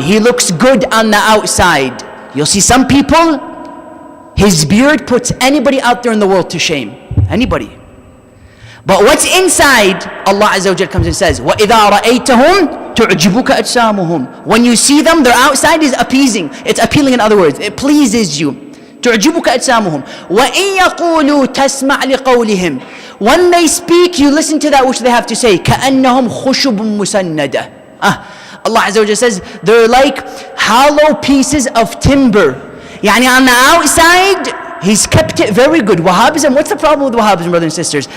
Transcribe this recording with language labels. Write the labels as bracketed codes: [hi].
[en] He looks good on the outside. You'll see some people, his beard puts anybody out there in the world to shame. Anybody. But what's inside, Allah Azza wa Jal comes and says, [ar] وَإِذَا رَأَيْتَهُمْ تُعْجِبُكَ أَجْسَامُهُمْ. [en] When you see them, their outside is appeasing. It's appealing, in other words. It pleases you. [ar] تعجبك أجسامهم وإن يقولوا تسمع لقولهم. [en] When they speak, you listen to that which they have to say. [ar] كأنهم خشب مسندة. [en] Allah Azza wa Jalla says they're like hollow pieces of timber. يعني on the outside, He's kept it very good. Wahhabism, what's the problem with Wahhabism, brothers and sisters?